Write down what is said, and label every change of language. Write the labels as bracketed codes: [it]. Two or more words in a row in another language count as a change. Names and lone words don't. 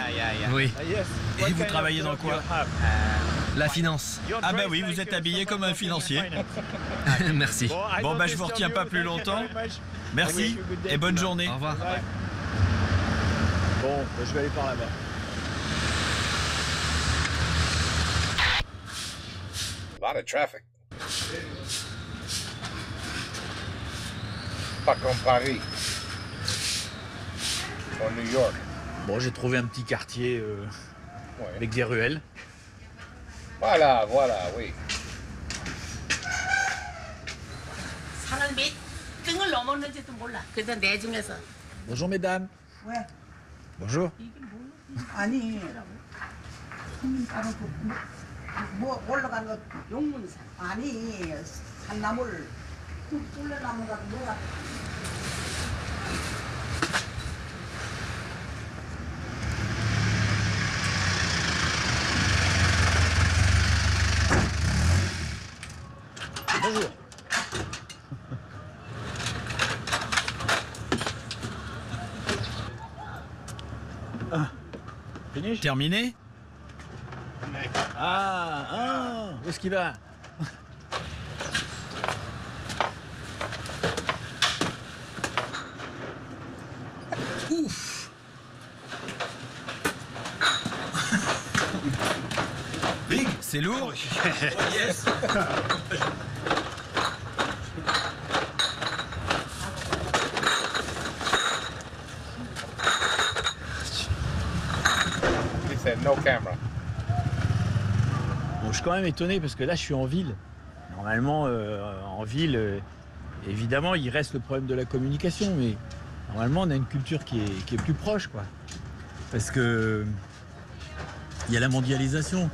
[fr] Oui. Et vous travaillez dans quoi? La finance. Ah bah oui, vous êtes habillé comme un financier. Merci. Bon bah je vous retiens pas plus longtemps. Merci et bonne journée. Au revoir. Bon, je vais aller par là-bas. [en] A lot of traffic. [fr] Pas comme Paris. Ou New York. Bon, j'ai trouvé un petit quartier avec des ruelles. Voilà, oui. Bonjour mesdames. Bonjour. [ko] 아니 뭐 올라간 거 용문산 아니 산나물 꿀레나무 같은 거가 [fr] Bonjour. Fini? Terminé? Où est-ce qu'il va? Ouf! Big, c'est lourd? [en] Yes. He said no camera. [fr] Bon, je suis quand même étonné parce que là, je suis en ville. Normalement, en ville, évidemment, il reste le problème de la communication, mais normalement, on a une culture qui est plus proche, quoi. Parce que il y a la mondialisation.